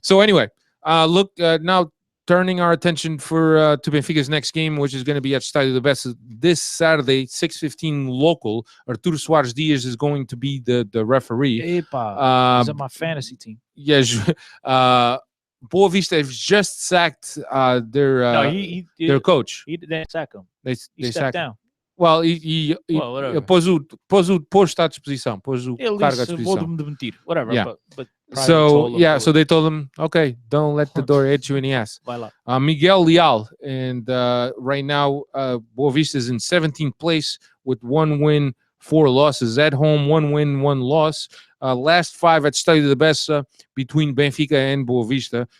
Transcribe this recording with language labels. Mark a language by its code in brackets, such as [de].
[en] So anyway, look, now turning our attention to Benfica's next game, which is going to be at Estádio da Bessa this Saturday, 6:15 local. Arturo Soares Dias is going to be the referee. Epa, he's on my fantasy team. Yes. Boa Vista has just sacked their coach. He didn't sack him. They stepped down. [pt] Well, pôs o posto à disposição, pôs o cargo à disposição. [en] Whatever. Yeah. But so they told him, okay, don't let the door hit you in the ass. Miguel Leal, and right now Boa Vista is in 17th place with 1 win, 4 losses at home, 1 win, 1 loss. Last 5 at Estádio da Bessa between Benfica and Boa Vista.